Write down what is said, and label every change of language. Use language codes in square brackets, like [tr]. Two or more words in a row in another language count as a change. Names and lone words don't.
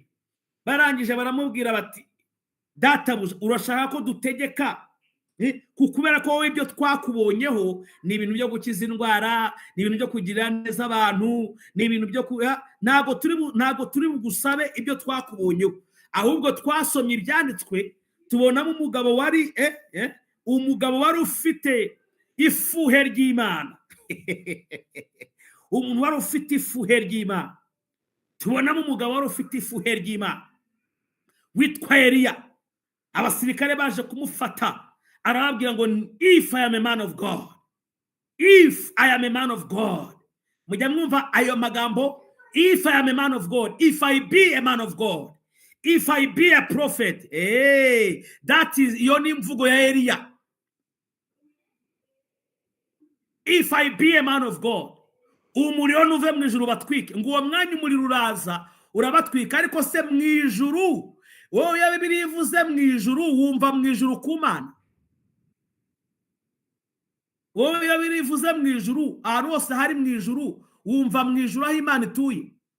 [rw] Barangije baramubwira bati databuja urashaka ko dutegeka kubera ko wowe ibyo twakubonyeho ni ibintu byo gukiza indwara, ni ibintu byo kugirira neza abantu, ni ibintu byo ntago turi bugusabe ibyo twakubonyeho, ahubwo twasomye ibyanditswe tubonamo umugabo wari ufite ifuhe ry'Imana. Umuntu wari ufite ifuhe ry'Imana. Tubonamo umugabo wari ufite ifuhe ry'Imana witwa Eliya. Abasirikare baje kumufata, arababwira ngo [en] if I am a man of God, if I am a man of God. [rw] Mujya mwumva ayo magambo, [en] if I am a man of God, if I be a man of God, if I be a prophet. That is [rw] iyo ni imvugo ya Eliya. [en] If I be a man of God, [rw] umuriro nuve mu ijuru batwike. Ngo uwo mwanya umuriro uraza urabatwika, ariko se mu ijuru wowe ya Bibiliya ivuze mu ijuru wumva mu ijuru ku Mana? Wowe ya Bibiliya ivuze mu ijuru ahantu hose hari mu ijuru wumva mu ijuru aho Imana ituye?